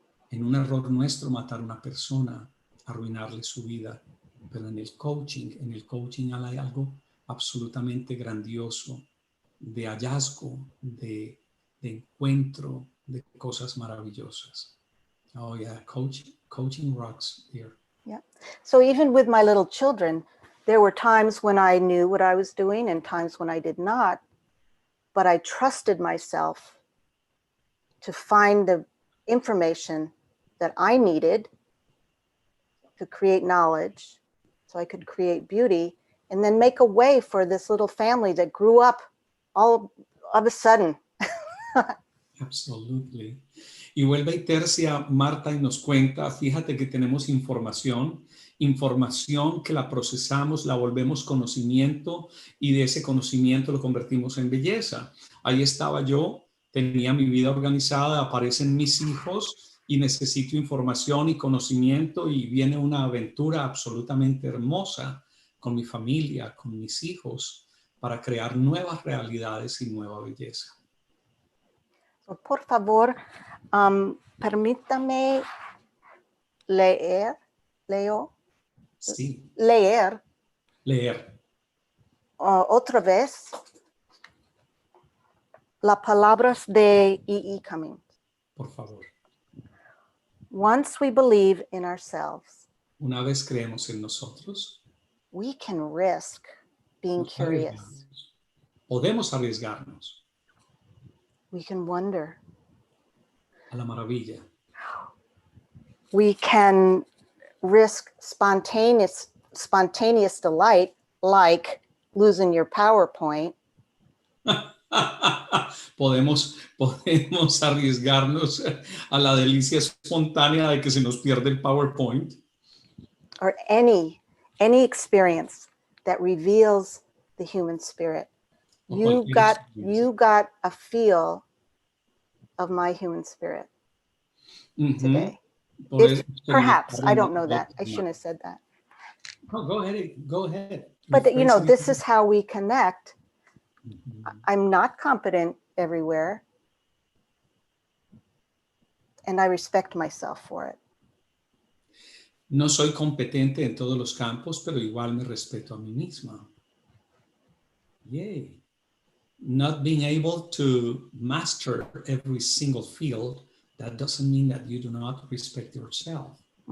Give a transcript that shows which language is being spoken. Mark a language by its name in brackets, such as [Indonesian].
[Spanish] En un error nuestro matar a una persona, arruinarle su vida. Pero en el coaching hay algo absolutamente grandioso, de hallazgo, de encuentro, de cosas maravillosas. [English] Oh yeah, coaching rocks here. Yeah. So even with my little children, there were times when I knew what I was doing and times when I did not, but I trusted myself to find the information that I needed to create knowledge so I could create beauty and then make a way for this little family that grew up all of a sudden. Absolutely. [Spanish] Y vuelve y tercia Marta y nos cuenta, fíjate que tenemos información que la procesamos, la volvemos conocimiento y de ese conocimiento lo convertimos en belleza. Ahí estaba yo, tenía mi vida organizada, aparecen mis hijos y necesito información y conocimiento y viene una aventura absolutamente hermosa con mi familia, con mis hijos, para crear nuevas realidades y nueva belleza. Por favor, permítame leer Sí. Leer otra vez las palabras de E.E. Cummings. Por favor. [English] Once we believe in ourselves, [Spanish] una vez creemos en nosotros, [English] we can risk being curious. [Spanish] Podemos arriesgarnos. [English] We can wonder. [Spanish] a la maravilla. [English] We can risk spontaneous delight, like losing your PowerPoint. [Spanish] Podemos arriesgarnos a la delicia espontánea de que se nos pierde el PowerPoint. [English] Or any experience that reveals the human spirit. You got a feel of my human spirit today. Perhaps, I don't know that. I shouldn't have said that. No, go ahead. But this is how we connect. I'm not competent everywhere, and I respect myself for it. [Spanish] No soy competente en todos los campos, pero igual me respeto a mí misma. Yay. [English] Not being able to master every single field, that doesn't mean that you do not respect yourself.